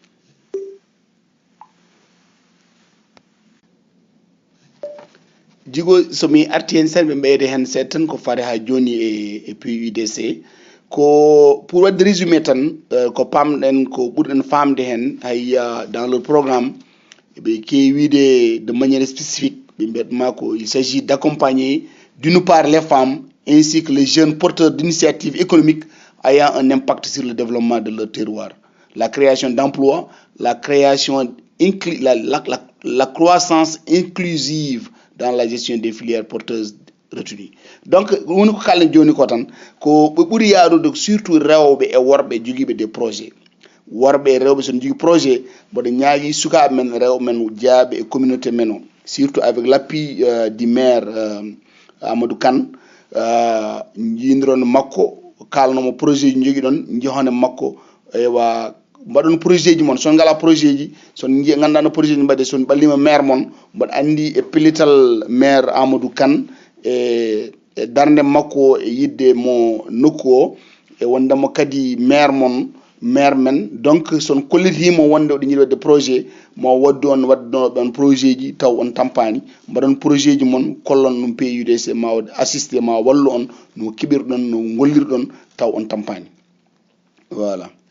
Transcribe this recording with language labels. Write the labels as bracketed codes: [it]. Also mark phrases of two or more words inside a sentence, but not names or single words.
[ff] Jigo somi arti hen sen ɓe ɓeyde hen seeɗa tan ko fare ha joni e PUDC ko pour wadde résumé tan ko pamɗen ko ɓurɗen famde hen hay [fr] dans le programme [ff] ɓe keewide [fr] de manière spécifique [ff] ɓe mbiyatma ko [fr] il s'agit d'accompagner d'une part les femmes ainsi que les jeunes porteurs d'initiatives économiques ayant un impact sur le développement de leur terroir, la création d'emplois, la création la croissance inclusive dans la gestion des filières porteuses retenues. [ff] Donc woni ko kallen joni ko tan ko ɓe ɓuuri yaarude surtout rewɓe e worɓe joguiɓe [fr] des projets [ff] worɓe e rewɓe son jogui projet mboɗo ñaagui sukaɓe men rewɓe men jaaɓe e communauté men o [fr] surtout avec l'appui du maire [ff] Amadou Kane jiidiron makko kalnomo projet ji jogui ɗon jehone makko ewa mbaɗon projet ji moon son ngala projet ji son ganduɗa no projet ji mbaɗe son ɓallima maire moon mboɗo andi e pellital maire Amadou Kane e darde makko e yidde mo nokku o e wondemo kadi maire moon maire men donc son kollitima wonde oɗo jiiɗi wadde projet mo waddu on waddunoɓe on projet ji taw on tampani mbaɗon projet ji moon kollon ɗum PUDC ma assisté ma wallu on no keɓirɗon no gollirɗon taw on tampani voilà.